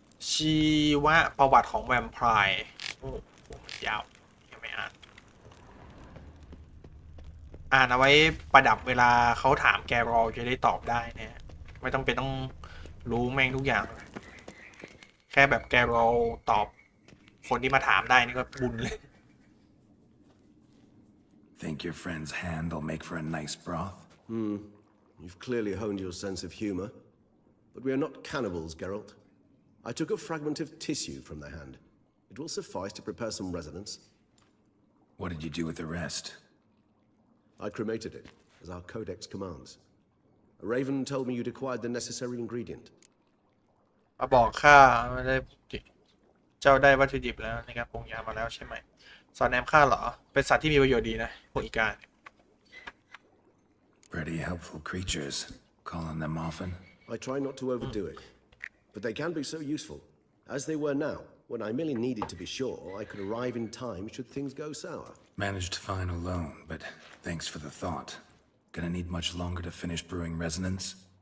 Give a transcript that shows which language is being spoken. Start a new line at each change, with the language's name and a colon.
Thai: ชีวประวัติของแวมไพร์โอ้โหยาวยังไม่อ่านเอาไว้ประดับเวลาเขาถามแกรอจะได้ตอบได้เนี่ยไม่ต้องเป็นต้องรู้แม่งทุกอย่างแค่แบบแกรอตอบคนที่มาถามได้นี่ก็บุญเลย
English: Think your friend's hand will make for a nice broth? You've clearly honed your sense of humor. But we are not cannibals, Geralt. I took a fragment of tissue from the hand. It will suffice to prepare some resonance. What did you do with the rest? I cremated it, as our codex commands. A raven told me you'd acquired the necessary ingredient.
Thai: มาบอกข้าไม่ได้เจ้าได้วัตถุดิบแล้วในการปรุงยามาแล้วใช่ไหมสอนแนมข้าเหรอเป็นสัตว์ที่มีประโยชน์ดีนะพวกอีกา
English: Pretty helpful creatures. Call on them often? I try not to overdo it, but they can be so useful, as they were now, when I merely needed to be sure I could arrive in time should things go sour. Managed fine alone, but thanks for the thought. Gonna need much longer to finish brewing resonance?